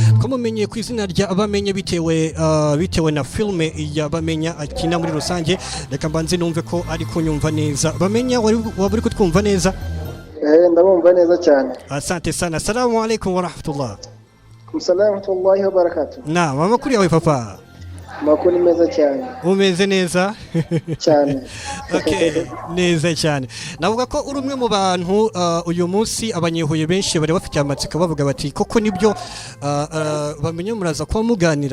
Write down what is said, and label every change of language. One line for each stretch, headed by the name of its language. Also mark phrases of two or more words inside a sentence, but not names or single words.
Kinyarwanda: ko mumenye ku izina rya Bamenya bitewe na filme ya Bamenya akina muri rusange. Reka mbanze numve ko ari kunyumva neza. Bamenya wari kutwumva neza? Ndabumva neza cyane.
Swahili: Asante sana.
Arabic: السلام عليكم ورحمة الله. السلام ورحمة الله وبركاته.
Kinyarwanda: Naam, amakuru yawe papa? Makuru meza cyane. Umeze neza? Cyane. Okay, neza cyane. Navuga ko uri umwe mu bantu uyu munsi abanyehuye benshi bari bafite amatsiko bavuga bati koko nibyo bamenye muraza kwa muganira.